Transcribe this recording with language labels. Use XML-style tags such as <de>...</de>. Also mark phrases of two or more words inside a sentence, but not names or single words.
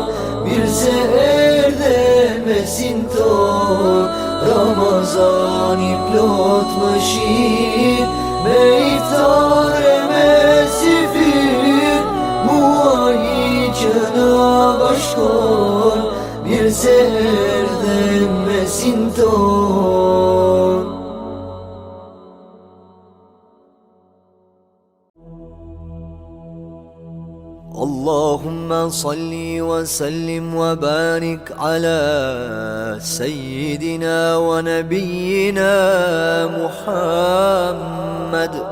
<sq>Mirë se erdhen mesin ton, Ramazani plot mëshirë, me iftare me sifir, muaji që na bashkon. Mirë se erdhen mesin ton.</sq> <ar>اللهم صل وسلم وبارك على سيدنا ونبينا محمد.</ar>